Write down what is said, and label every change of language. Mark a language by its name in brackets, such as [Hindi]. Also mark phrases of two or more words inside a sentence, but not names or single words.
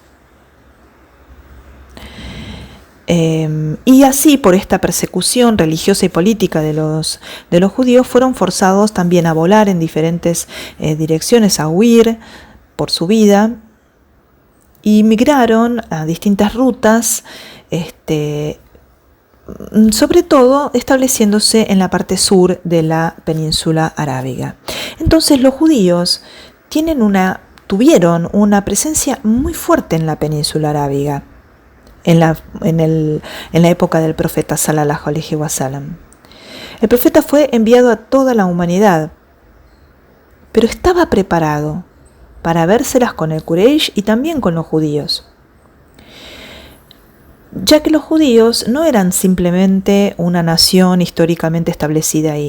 [Spanish] Y así, por esta persecución religiosa y política de los judíos, fueron forzados también a volar en diferentes direcciones, a huir por su vida, y migraron a distintas rutas, sobre todo estableciéndose en la parte sur de la península arábiga. Entonces los judíos tuvieron una presencia muy fuerte en la península arábiga en la época del profeta [Arabic] صلى الله عليه وسلم. [Spanish] El profeta fue enviado a toda la humanidad, pero estaba preparado para vérselas con el Quraysh y también con los judíos, ya que los judíos no eran simplemente una nación históricamente establecida ahí.